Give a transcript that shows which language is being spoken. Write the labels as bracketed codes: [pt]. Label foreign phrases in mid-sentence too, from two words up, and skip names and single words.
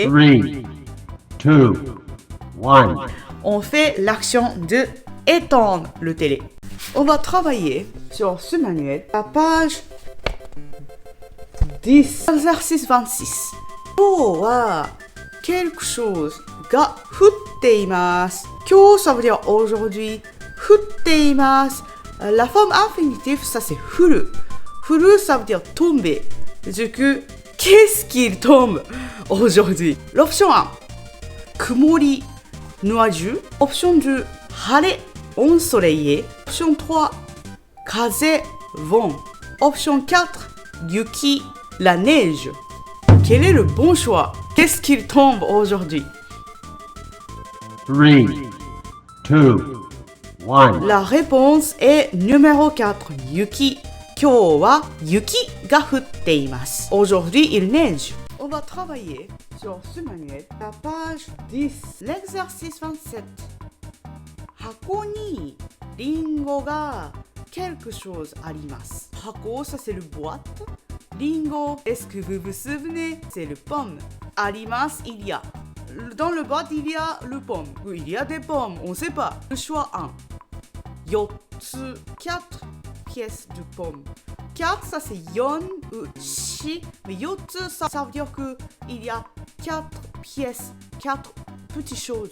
[fr] 3, 2, 1. On fait l'action de étendre le télé. On va travailler sur ce manuel, la page 10, exercice 26. [ja] 今日は [fr] quelque chose [ja] が降っています。今日 [fr] ça veut dire aujourd'hui. [ja] 降っています。 La forme infinitive, ça c'est 降る。降る, [fr] ça veut dire tomber. Du coup, qu'est-ce qu'il tombe aujourd'hui? L'option 1, [ja] 曇り [fr] nuageux. Option 2, [ja] 晴れ [fr] ensoleillé. Option 3, [ja] 風 [fr] vent. Option 4, [ja] 雪 [fr] la neige. Quel est le bon choix? Qu'est-ce qu'il tombe aujourd'hui? 3, 2, 1. La réponse est numéro 4, yuki. [ja] 今日は雪が降っています。 [fr] Aujourd'hui, il neige. On va travailler sur ce manuel, la page 10, l'exercice 27. [ja] 箱にリンゴが [fr] quelque chose [ja] あります。 [fr] 箱, ça c'est le boîte. Lingo, est-ce que vous vous souvenez? C'est le pomme. あります, il y a. Dans le boîte, il y a le pomme. Il y a des pommes, on ne sait pas. Le choix 1. 4 pièces de pommes. 4, ça c'est 4 ou 4. Mais 4, ça veut dire qu'il y a 4 pièces, 4 petites choses.